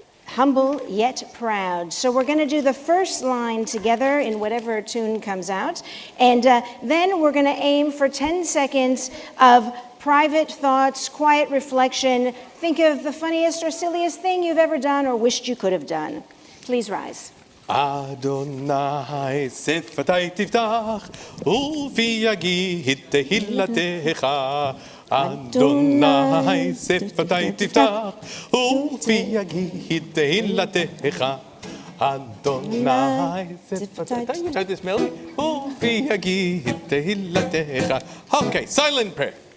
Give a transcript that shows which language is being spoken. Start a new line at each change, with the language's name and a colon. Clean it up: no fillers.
English: Humble yet proud. So we're going to do the first line together in whatever tune comes out. And then we're going to aim for 10 seconds of private thoughts, quiet reflection. Think of the funniest or silliest thing you've ever done or wished you could have done. Please rise.
Hebrew: Adonai שפתי תפתח ופי יגיד תהילתך Adonai שפתי תפתח ופי יגיד תהילתך Adonai שפתי
English: You know this melody?
Hebrew: ופי יגיד תהילתך
English: Okay, silent prayer.